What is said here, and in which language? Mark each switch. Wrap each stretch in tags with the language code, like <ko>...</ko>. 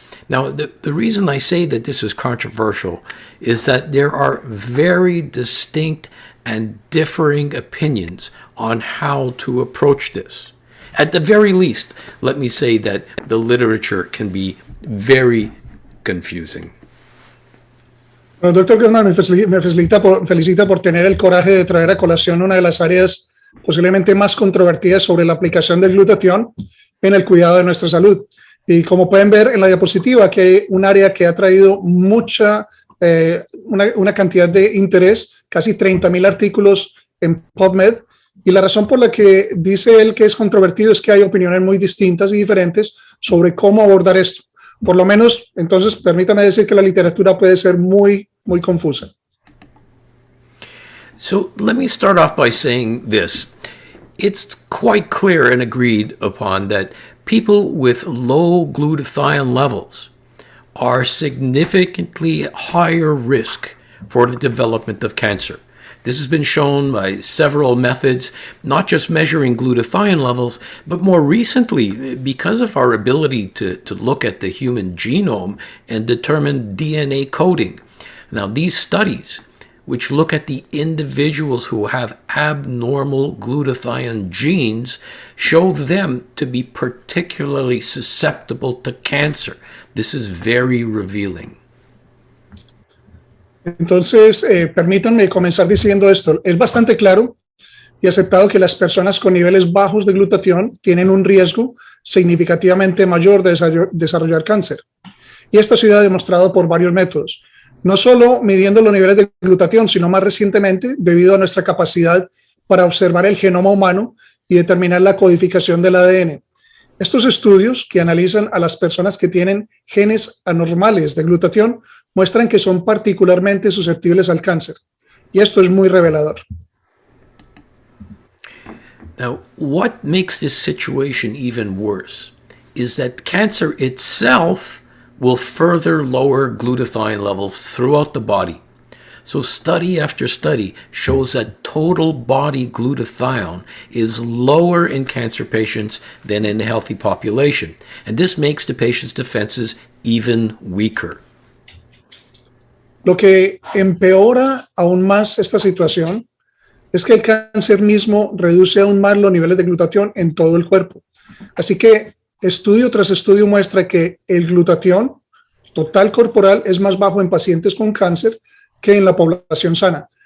<en>Now, the reason I say that this is controversial is that there are very distinct and differing opinions on how to approach this. At the very least, let me say that the literature can be very confusing.</en> <es>Bueno, doctor Gutman, me felicita por tener el coraje de traer a colación una de las áreas posiblemente más controvertidas sobre la aplicación del glutatión en el cuidado de nuestra salud. Y como pueden ver en la diapositiva, que hay un área que ha traído una cantidad de interés, casi 30,000 artículos en PubMed. Y la razón por la que dice él que es controvertido es que hay opiniones muy distintas y diferentes sobre cómo abordar esto. Por lo menos, entonces, permítame decir que la literatura puede ser muy confusa.</es> <en>So let me start off by saying this. It's quite clear and agreed upon that people with low glutathione levels are significantly higher risk for the development of cancer. This has been shown by several methods, not just measuring glutathione levels, but more recently, because of our ability to look at the human genome and determine DNA coding. Now, these studies, which look at the individuals who have abnormal glutathione genes, show them to be particularly susceptible to cancer. This is very revealing.</en> <es>Entonces, permítanme comenzar diciendo esto. Es bastante claro y aceptado que las personas con niveles bajos de glutatión tienen un riesgo significativamente mayor de desarrollar cáncer. Y esto ha sido demostrado por varios métodos. No solo midiendo los niveles de glutatión, sino más recientemente debido a nuestra capacidad para observar el genoma humano y determinar la codificación del ADN. Estos estudios que analizan a las personas que tienen genes anormales de glutatión muestran que son particularmente susceptibles al cáncer. Y esto es muy revelador.</es> <en>Now, what makes this situation even worse is that cancer itself will further lower glutathione levels throughout the body. So study after study shows that total body glutathione is lower in cancer patients than in a healthy population. And this makes the patient's defenses even weaker.</en> <es>Lo que empeora aún más esta situación es que el cáncer mismo reduce aún más los niveles de glutatión en todo el cuerpo. Así que estudio tras estudio muestra que el glutatión total corporal es más bajo en pacientes con cáncer que en la población sana.</es>